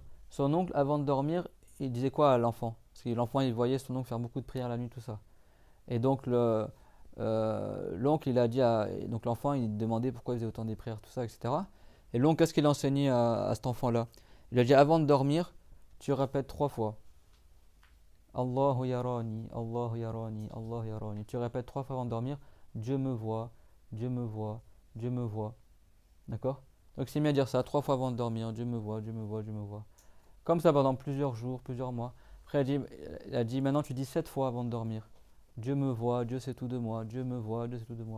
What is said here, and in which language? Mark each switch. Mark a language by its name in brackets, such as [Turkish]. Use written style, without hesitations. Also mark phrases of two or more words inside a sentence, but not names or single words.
[French] Son oncle, avant de dormir, il disait quoi à l'enfant? Parce que l'enfant, il voyait son oncle faire beaucoup de prières la nuit, tout ça. Et donc, l'oncle, il a dit donc l'enfant, il demandait pourquoi il faisait autant de prières, tout ça, etc. Et l'oncle, qu'est-ce qu'il a enseigné à cet enfant-là? Il a dit, avant de dormir, tu répètes 3 fois. [Arabic] الله يراني، الله يراني، الله يراني. [French] Tu répètes 3 fois avant de dormir. Dieu me voit, Dieu me voit, Dieu me voit. D'accord? Donc c'est bien à dire ça 3 fois avant de dormir. Dieu me voit, Dieu me voit, Dieu me voit. Comme ça pendant plusieurs jours, plusieurs mois. Après il a dit maintenant tu dis 7 fois avant de dormir. Dieu me voit, Dieu sait tout de moi. Dieu me voit, Dieu sait tout de moi.